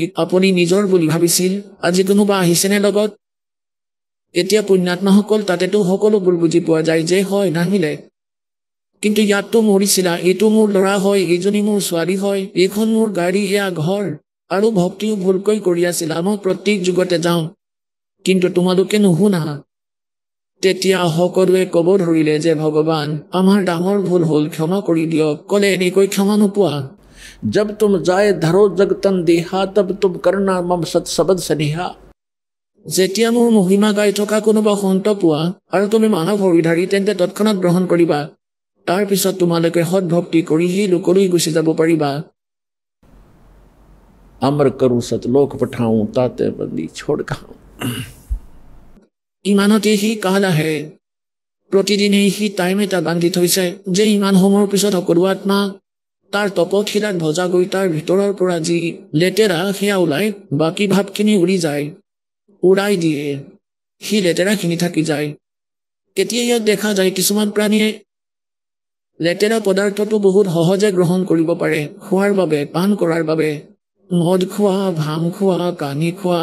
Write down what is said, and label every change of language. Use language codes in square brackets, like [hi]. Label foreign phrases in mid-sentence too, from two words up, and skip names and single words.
[as] আপুনি নিজৰ বুলি ভাবিছিল আজি কোনোবা আহিছেনে লগত এতিয়া পুণ্যাত্মাসকল তাতেতো সকলোবোৰ বুজি পোৱা যায় যে হয় নাহিলে কিন্তু ইয়াততো মৰিছিলা এইটো মোৰ ল'ৰা হয় এইজনী মোৰ ছোৱালী হয় এইখন মোৰ গাড়ী এয়া ঘৰ আৰু ভক্তিও ভুলকৈ কৰি আছিলা মই প্ৰত্যেক যুগতে যাওঁ কিন্তু তোমালোকে নুশুনা তেতিয়া সকলোৱে ক'ব ধৰিলে যে ভগৱান আমাৰ ডাঙৰ ভুল হ'ল ক্ষমা কৰি দিয়ক ক'লে এনেকৈ ক্ষমা নোপোৱা [hi] जब तुम जाए धरो जगतन देहा तब तुम करना मम सत सबद सनेहा [as] যেতিয়া মোৰ মহিমা গাই থকা কোনোবা সন্ত পোৱা আৰু তুমি মানৱ হৰিধাৰী তেন্তে তৎক্ষণাত গ্ৰহণ কৰিবা তাৰপিছত তোমালোকে সৎ ভক্তি কৰি সেই লোকলৈ গুচি যাব পাৰিবা [hi] अमर करूं सतलोक पठाऊं ताते बंदी छोड़ खाऊं [as] ইমানতে সি কাল আহে প্ৰতিদিনেই সি টাইম এটা বান্ধি থৈছে যে ইমান সময়ৰ পিছত সকলো আত্মা তাৰ তপশিলাত ভজা গৈ তাৰ ভিতৰৰ পৰা যি লেতেৰা সেয়া ওলাই বাকী ভাৱখিনি উৰি যায় উৰাই দিয়ে সি লেতেৰাখিনি থাকি যায় কেতিয়া ইয়াত দেখা যায় কিছুমান প্ৰাণীয়ে লেতেৰা পদাৰ্থটো বহুত সহজে গ্ৰহণ কৰিব পাৰে খোৱাৰ বাবে পান কৰাৰ বাবে মদ খোৱা ভাং খোৱা কানি খোৱা